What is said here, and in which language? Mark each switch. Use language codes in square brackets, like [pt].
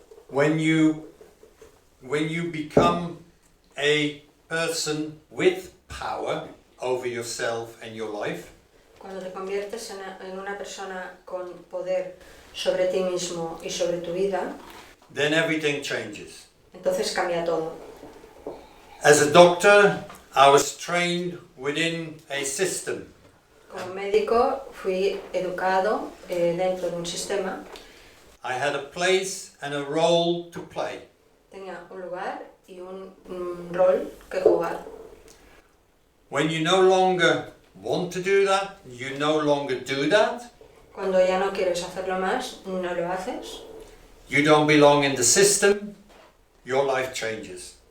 [en] When you become a person with power over yourself and your life, [es] Cuando te conviertes en una persona con poder sobre ti mismo y sobre tu vida, [en] then everything changes. [es] entonces cambia todo. [en] As a doctor, I was trained within a system. [es] Como médico fui educado dentro de un sistema. [en] I had a place and a role to play. [es] Tenía un lugar y un rol que jugar. [en] When you no longer want to do that, you no longer do that. [es] Cuando ya no quieres hacerlo más, no lo haces. [en] You don't belong in the system, your life changes.